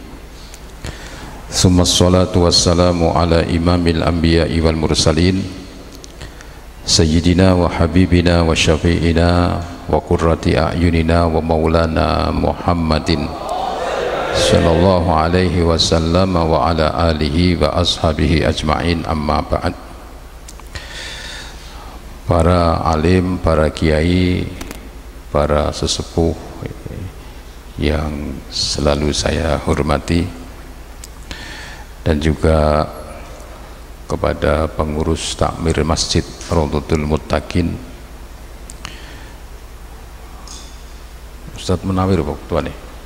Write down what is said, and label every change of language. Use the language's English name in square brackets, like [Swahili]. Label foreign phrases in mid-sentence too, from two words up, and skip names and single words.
[Arabic] ثم الصلاة والسلام على إمام الأنبياء والمرسلين سيدنا وحبيبنا وشفيعنا وقرة أعيننا ومولانا محمد صلى الله عليه وسلم وعلى آله وأصحابه أجمعين، أما بعد. [Indonesian] Para alim, para kiai, para sesepuh yang selalu saya hormati, dan juga kepada pengurus takmir Masjid Raudhatul Muttaqin, Ustadz Munawir Pak Ketua nih.